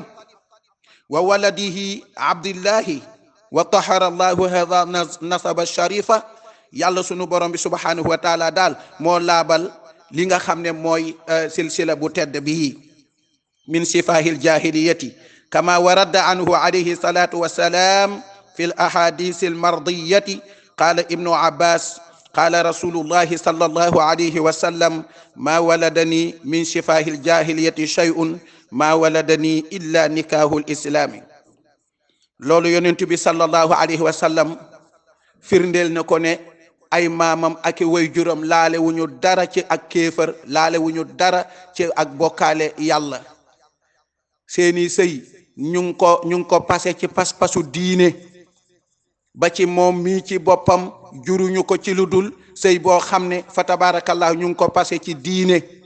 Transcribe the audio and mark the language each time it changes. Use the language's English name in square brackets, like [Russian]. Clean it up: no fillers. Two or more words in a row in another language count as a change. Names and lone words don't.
[Arabic] وولده عبد الله وطهر الله هذا نسبا شريفا [Wolof] yàlla sunu borom bi [Arabic] سبحانه وتعالى [Wolof] daal moo laabal li nga xam ne mooy silsila bu tedd bii [Arabic] من سفاح الجاهلية كما ورد عنه عليه الصلاة والسلام في الأحاديث المرضية قال ابن عباس قال رسول الله صلى الله عليه وسلم ما ولدني من سفاح الجاهلية شيء ما ولدني إلا نكاح الإسلام [Wolof] loolu yonent bi [Arabic] صلى الله عليه وسلم [Wolof] firndeel na ko ne ay maamam ak way juram laale wuñu dara ci ak kéefër laale wuñu dara ci ak bokkaale yàlla seeni sëy ñu ngi ko passé ci pas-pasu diine ba ci moom mii ci boppam juruñu ko ci lu dul sëy boo xam ne fa tabarakallah ñu ngi ko passé ci diine